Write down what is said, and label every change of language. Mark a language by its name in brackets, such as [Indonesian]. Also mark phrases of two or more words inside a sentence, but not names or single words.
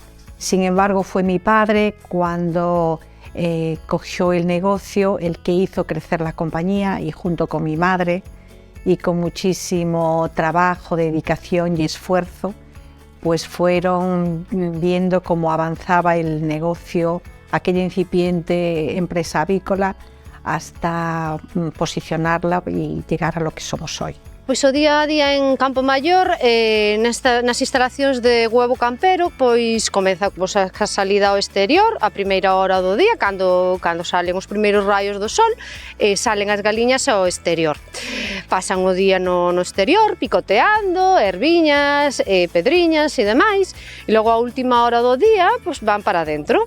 [Spanish] Sin embargo, fue mi padre cuando cogió el negocio, el que hizo crecer la compañía, y junto con mi madre y con muchísimo trabajo, dedicación y esfuerzo, pues fueron viendo cómo avanzaba el negocio, aquella incipiente empresa avícola, hasta posicionarla y llegar a lo que somos hoy. [Galician] Pois o día a día en Campo Maior, nas instalacións de [Spanish] huevo campero, [Galician] pois comeza a salida ao exterior a primeira hora do día, cando salen os primeiros raios do sol, salen as galiñas ao exterior. Pasan o día no exterior, picoteando, erviñas, pedriñas e demais, e logo a última hora do día pois van para dentro.